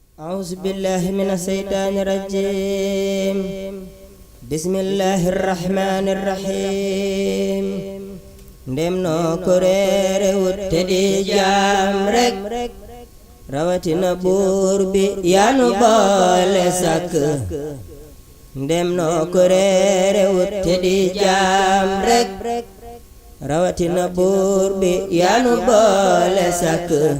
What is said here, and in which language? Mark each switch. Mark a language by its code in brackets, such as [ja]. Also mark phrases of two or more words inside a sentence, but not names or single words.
[ar] أعوذ بالله من الشيطان الرجيم. بسم الله الرحمن الرحيم. [wo] Ndem noo ko réere wut te di jaam rek, rawatina buur bi yaa nu boole sàkk. Ndem noo ko réere wut te di jaam rek, rawatina buur bi yaa nu boole sàkk.